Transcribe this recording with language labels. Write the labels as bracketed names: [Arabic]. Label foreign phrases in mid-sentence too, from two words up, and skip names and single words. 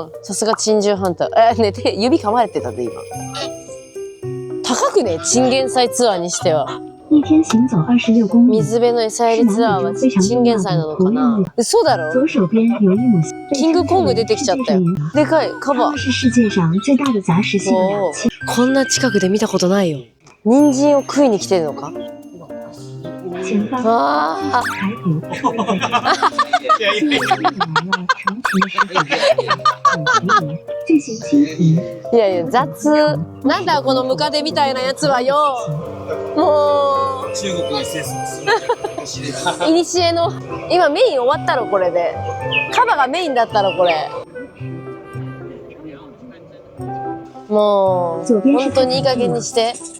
[Japanese] うん、さすが珍獣ハンター。ね、指噛まれてたで今。高くね、チンゲン菜ツアーにしては。 [Chinese] 一天行走26公里。 [Japanese] 水辺の餌やりツアーはチンゲン菜なのかな？嘘だろ？ [Chinese] 左手边有一母 [Japanese] キングコング出てきちゃったよ。でかい、カバ。 [Chinese] 是世界上最大的杂食性的两栖。 [Japanese] こんな近くで見たことないよ。人参を食いに来てるのか？ [Chinese] 前方あ海虎会在这里。来了成群的狮子，巨型蜻蜓。 [Japanese] あ、いやいや雑。なんだこのムカデみたいなやつはよ。もう。中国の施設です。いにしえの今メイン終わったろこれで。カバがメインだったろこれ。もう本当にいい加減にして。